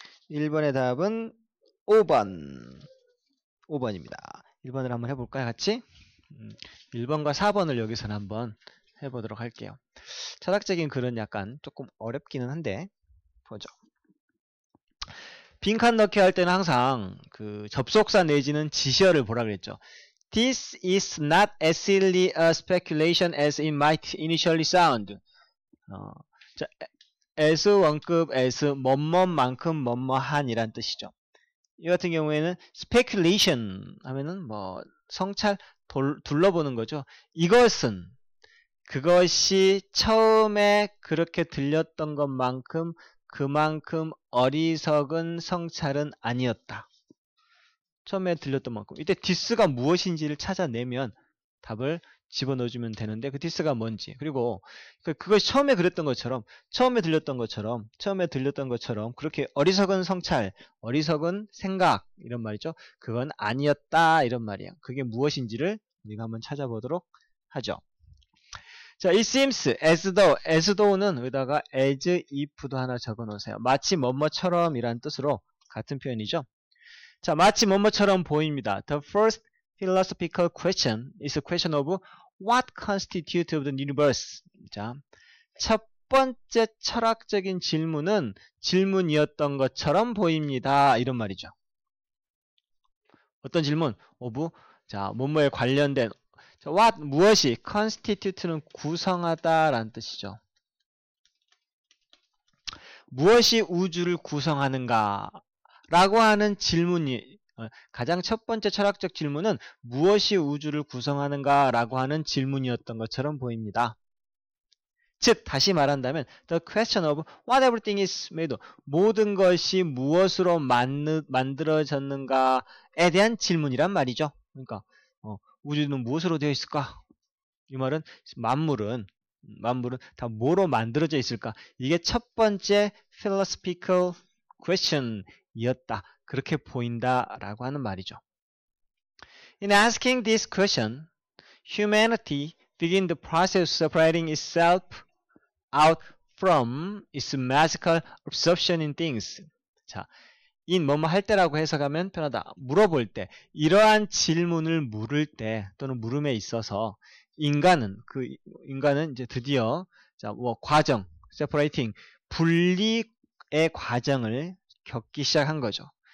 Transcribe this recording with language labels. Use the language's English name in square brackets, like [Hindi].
[Korean] 1번의 답은 5번입니다. 1번을 한번 해볼까요? 같이? 1번과 4번을 여기서는 한번 해보도록 할게요. 철학적인 글은 약간 조금 어렵기는 한데 보죠. 빈칸 넣기 할 때는 항상 그 접속사 내지는 지시어를 보라 그랬죠. [English] This is not as silly a speculation as it might initially sound. [Korean] 자, as 원급 as 뭐뭐만큼 뭐뭐한이란 뜻이죠. 이 같은 경우에는 speculation 하면은 뭐 성찰, 둘러보는 거죠. 이것은 그것이 처음에 그렇게 들렸던 것만큼 그만큼 어리석은 성찰은 아니었다. 처음에 들렸던 만큼. 이때 this가 무엇인지를 찾아내면 답을 집어넣어주면 되는데 그 this가 뭔지, 그리고 그것이 처음에 그랬던 것처럼, 처음에 들렸던 것처럼 그렇게 어리석은 성찰, 어리석은 생각 이런 말이죠. 그건 아니었다 이런 말이에요. 그게 무엇인지를 우리가 한번 찾아보도록 하죠. 자, [English] it seems as though [Korean] 는 여기다가 [English] as if [Korean] 도 하나 적어 놓으세요. 마치 뭐뭐처럼 이란 뜻으로 같은 표현이죠. 자, 마치 뭐뭐처럼 보입니다. [English] The first philosophical question is a question of what constitutes the universe. [Korean] 자, 첫 번째 철학적인 질문은 질문이었던 것처럼 보입니다. 이런 말이죠. 어떤 질문? of, 자, 뭐뭐에 관련된, 자, what, 무엇이, constitute는 구성하다라는 뜻이죠. 무엇이 우주를 구성하는가? 라고 하는 질문이, 가장 첫 번째 철학적 질문은 무엇이 우주를 구성하는가? 라고 하는 질문이었던 것처럼 보입니다. 즉, 다시 말한다면 [English] the question of what everything is made of, [Korean] 모든 것이 무엇으로 만들어졌는가에 대한 질문이란 말이죠. 그러니까 우주는 무엇으로 되어 있을까? 이 말은 만물은 다 뭐로 만들어져 있을까? 이게 첫 번째 [English] philosophical question [Korean] 이었다. 그렇게 보인다라고 하는 말이죠. [English] In asking this question, humanity began the process of separating itself out from its magical absorption in things. [Korean] 자, in 뭐뭐 할 때라고 해석하면 편하다. 물어볼 때, 이러한 질문을 물을 때 또는 물음에 있어서 인간은 이제 드디어 과정, separating, 분리의 과정을 겪기 시작한 거죠.